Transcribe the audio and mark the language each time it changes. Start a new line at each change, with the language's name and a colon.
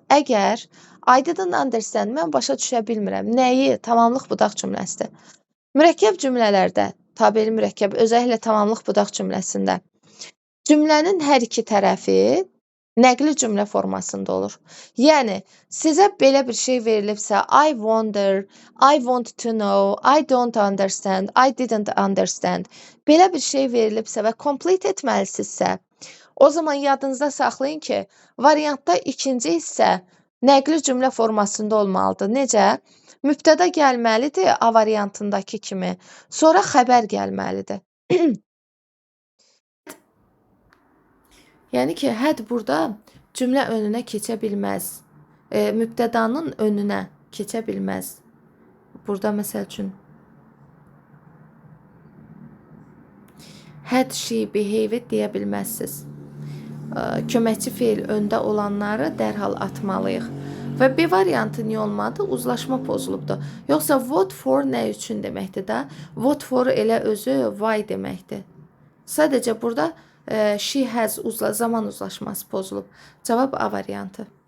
Azerbaijani: Əgər
English: I didn't understand,
Azerbaijani: mən başa düşə bilmirəm. Nəyi? Tamamlıq budaq cümləsidir. Mürəkkəb cümlələrdə, tabeli mürəkkəb, özəlliklə tamamlıq budaq cümləsində cümlənin hər iki tərəfi nəqli cümlə formasında olur. Yəni, sizə belə bir şey verilibsə,
English: I wonder, I want to know, I don't understand, I didn't understand.
Azerbaijani: Belə bir şey verilibsə və complete etməlisinizsə, o zaman yadınızda saxlayın ki, variantda ikinci hissə nəqli cümlə formasında olmalıdır. Necə? Mübtəda gəlməlidir A variantındakı kimi, sonra xəbər gəlməlidir. Yəni ki, had burada cümlə önünə keçə bilməz. Mübtədanın önünə keçə bilməz. Burada məsəl üçün had she behaved deyə bilməzsiniz. Köməkçi feil öndə olanları dərhal atmalıyıq. Və B variantı niyə olmadı? Uzlaşma pozulubdur. Yoxsa what for nə üçün deməkdir də? What for elə özü why deməkdir. Sadəcə burada she has zaman uzlaşması pozulub. Cavab A variantı.